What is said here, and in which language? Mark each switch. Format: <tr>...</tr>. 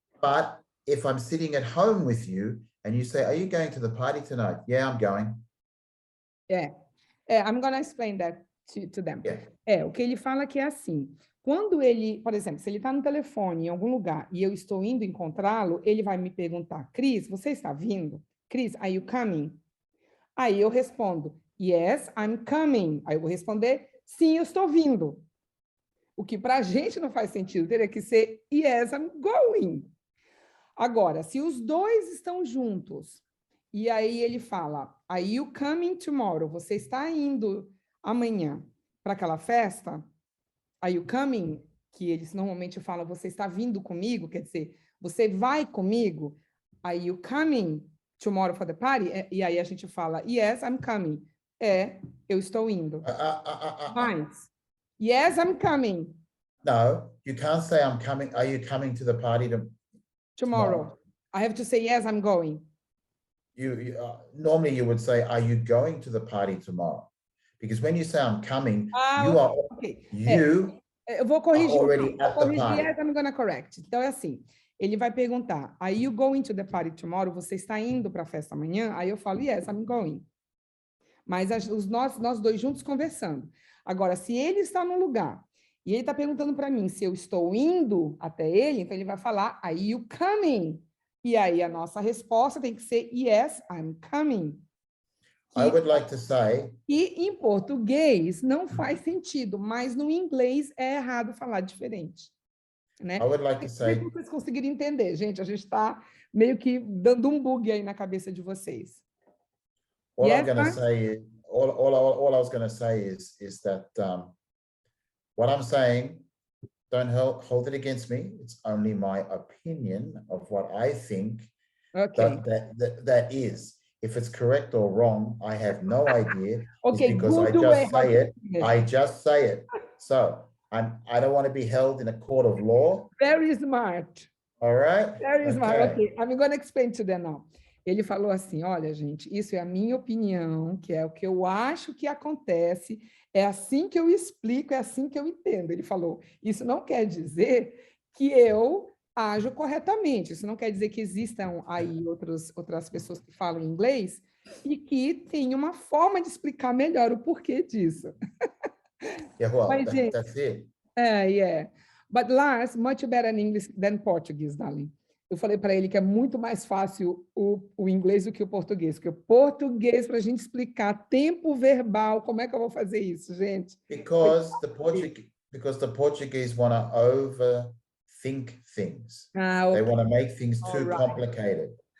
<en>But if I'm sitting at home with you and you say, are you going to the party tonight? Yeah, I'm going. Yeah, I'm going to explain that to them. Yeah.</en> <pt>O que ele fala que é assim. Quando ele, por exemplo, se ele está no telefone em algum lugar e eu estou indo encontrá-lo, ele vai me perguntar, Cris, você está vindo?</pt> <en>Cris, are you coming?</en> <pt>Aí eu respondo,</pt> <en>yes, I'm coming.</en> <pt>Aí eu vou responder, sim, eu estou vindo. O que para a gente não faz sentido, teria que ser,</pt> <en>yes, I'm going.</en> <pt>Agora, se os dois estão juntos, e aí ele fala,</pt> <en>are you coming tomorrow?</en> <pt>Você está indo amanhã para aquela festa?</pt> <en>Are you coming?</en> <pt>Que eles normalmente falam, você está vindo comigo? Quer dizer, você vai comigo?</pt> <en>Are you coming tomorrow for the party?</en> <pt>E aí a gente fala,</pt> <en>yes, I'm coming.</en> <pt>Eu estou indo. Mas,</pt> <en>yes, I'm coming. No, you can't say I'm coming. Are you coming to the party tomorrow? I have to say, yes, I'm going. Normally you would say, are you going to the party tomorrow? Because when you say I'm coming, you are</en> <pt>eu vou corrigir,</pt> <en>already at the party. Yes, I'm gonna correct.</en> <pt>Então é assim, ele vai perguntar,</pt> <en>are you going to the party tomorrow?</en> <pt>Você está indo para a festa amanhã? Aí eu falo,</pt> <en>yes, I'm going.</en> <pt>Mas nós dois juntos conversando. Agora, se ele está num lugar e ele está perguntando para mim se eu estou indo até ele, então ele vai falar,</pt> <en>are you coming?</en> <pt>E aí a nossa resposta tem que ser,</pt> <en>yes, I'm coming. I would like to say...</en> <pt>E em português não faz sentido, mas no inglês é errado falar diferente. Né?</pt> <en>I would like to say...</en> <pt>Se vocês conseguirem entender, gente, a gente está meio que dando um bug aí na cabeça de vocês.</pt> <en>All I'm going to say is, all I was going to say is that what I'm saying, don't hold it against me. It's only my opinion of what I think that is. If it's correct or wrong, I have no idea. Okay, because I just say it. So I don't want to be held in a court of law. Very smart. All right? Very smart. Okay, I'm going to explain to them now.</en> <pt>Ele falou assim, olha, gente, isso é a minha opinião, que é o que eu acho que acontece, é assim que eu explico, é assim que eu entendo. Ele falou, isso não quer dizer que eu ajo corretamente, isso não quer dizer que existam aí outras pessoas que falam inglês e que tem uma forma de explicar melhor o porquê disso.</pt> <en>Yeah, well, that's it. Yeah. But Lars, much better in English than Portuguese, darling.</en> <pt>Eu falei para ele que é muito mais fácil o inglês do que o português, porque o português, para a gente explicar tempo verbal, como é que eu vou fazer isso, gente?</pt> <en>Because the Portuguese want to overthink things. Okay. They want to make things too complicated.</en>